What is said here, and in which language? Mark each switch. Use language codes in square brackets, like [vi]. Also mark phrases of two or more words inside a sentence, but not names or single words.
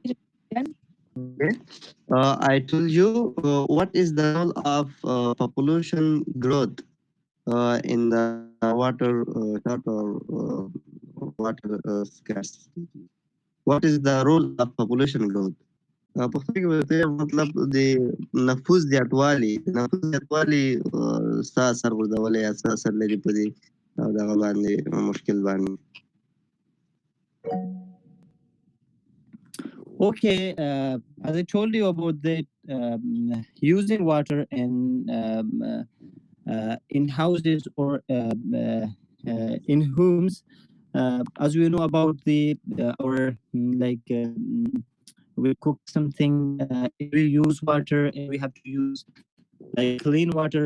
[en] repeat it again. Okay. I told you what is the role of population growth in the water short or water scarcity. What is the role of population growth? [ps] پښتو کې به ته مطلب د نفوس زیاتوالی څه اثر غورځولی یا څه اثر لري په دې دغه باندې مشکل باندې. [en] Okay, as I told you about that, using water in houses or in homes, as we know about the our we cook something, we use water and we have to use like clean water.